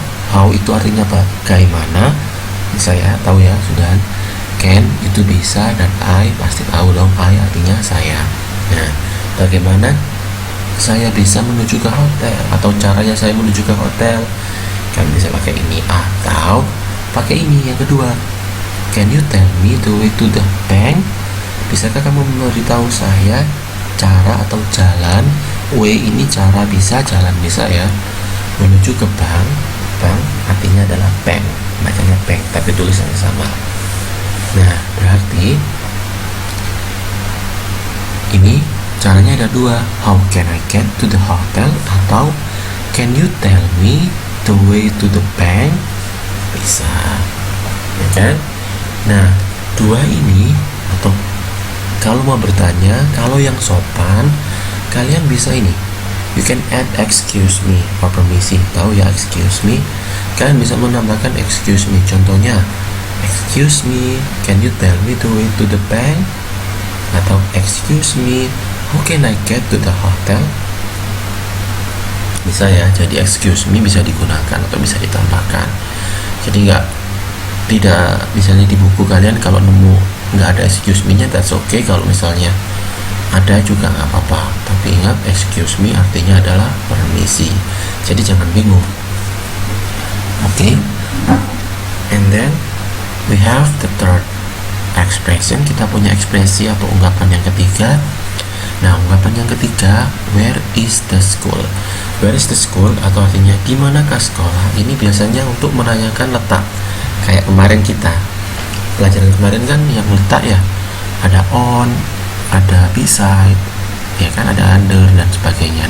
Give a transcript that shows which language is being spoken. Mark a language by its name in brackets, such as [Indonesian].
[Indonesian] How itu artinya bagaimana? Saya tahu ya sudah. Can itu bisa, dan I pasti tahu dong. I artinya saya. Nah, bagaimana saya bisa menuju ke hotel atau caranya saya menuju ke hotel? Kan bisa pakai ini atau pakai ini yang kedua. [English] Can you tell me the way to the bank? [Indonesian] Bisakah kamu memberitahu saya cara atau jalan? Way ini cara, bisa, jalan bisa ya. Menuju ke bank. Bank artinya adalah bank, bacanya bank tapi tulisannya sama. Nah, berarti ini caranya ada dua. [English] How can I get to the hotel? [Indonesian] Atau [English] can you tell me the way to the bank? [Indonesian] Bisa, ya kan? Nah, dua ini, atau kalau mau bertanya, kalau yang sopan, kalian bisa ini. [English] You can add excuse me or permisi. [Indonesian] Tahu ya [English] excuse me? [Indonesian] Kalian bisa menambahkan excuse me. Contohnya, [English] excuse me, can you tell me the way to the bank? [Indonesian] Atau [English] excuse me, how can I get to the hotel? [Indonesian] Bisa ya, jadi excuse me bisa digunakan atau bisa ditambahkan. Jadi tidak misalnya di buku kalian kalau nemu nggak ada excuse me-nya, that's okay. Kalau misalnya ada juga nggak apa-apa, tapi ingat excuse me artinya adalah permisi, jadi jangan bingung. [English] Okay, and then we have the third expression. [Indonesian] Kita punya ekspresi atau ungkapan yang ketiga. Nah, ungkapan yang ketiga, [English] where is the school? Where is the school [Indonesian] atau artinya di manakah sekolah? Ini biasanya untuk menanyakan letak. Kayak kemarin kita pelajaran kemarin kan yang letak ya, ada on, ada beside, ya kan, ada under dan sebagainya.